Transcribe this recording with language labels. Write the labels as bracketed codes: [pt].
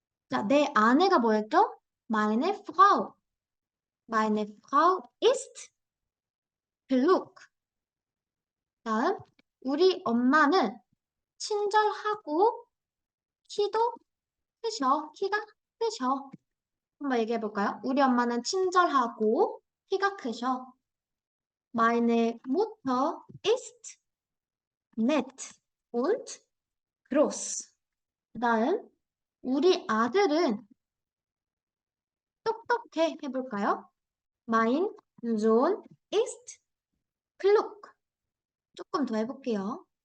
[ko] 자, 내 아내가 뭐였죠? [de] Meine Frau. Meine Frau ist klug. [ko] 다음, 우리 엄마는 친절하고 키도 크셔. 키가 크셔. 한번 얘기해 볼까요? 우리 엄마는 친절하고 키가 크셔. [de] Meine Mutter ist nett und groß. [ko] 다음, 우리 아들은 똑똑해 해볼까요? [de] Mein Sohn ist klug. [ko] 조금 더 해볼게요.